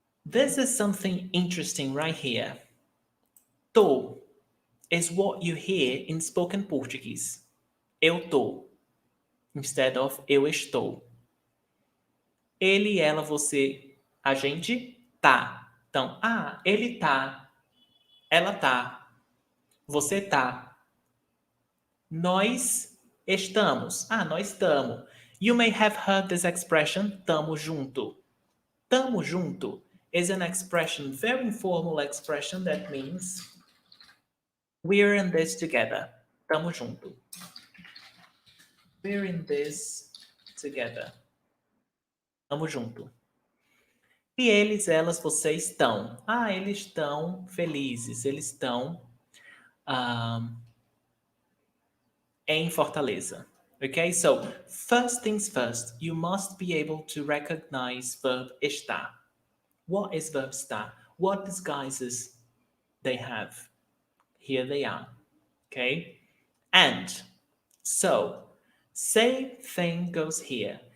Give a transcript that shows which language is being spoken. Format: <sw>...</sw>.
<en>This is something interesting right here. Tô is what you hear in spoken Portuguese.</en> <pt>Eu tô,</pt> <en>instead of</en> <pt>eu estou. Ele, ela, você, a gente tá. Então, ele tá, ela tá, você tá. Nós Estamos. Ah, nós estamos.</pt> <en>You may have heard this expression, tamo junto. Tamo junto is an expression, very informal expression that means we're in this together.</en> <pt>Tamo junto.</pt> <en>We're in this together. Tamo junto.</en> <pt>E eles, elas, você estão. Ah, eles estão felizes. Eles estão em Fortaleza.</pt> <en>Okay, so first things first, you must be able to recognize verb estar. What is verb estar? What disguises they have? Here they are. Okay, and so same thing goes here.</en>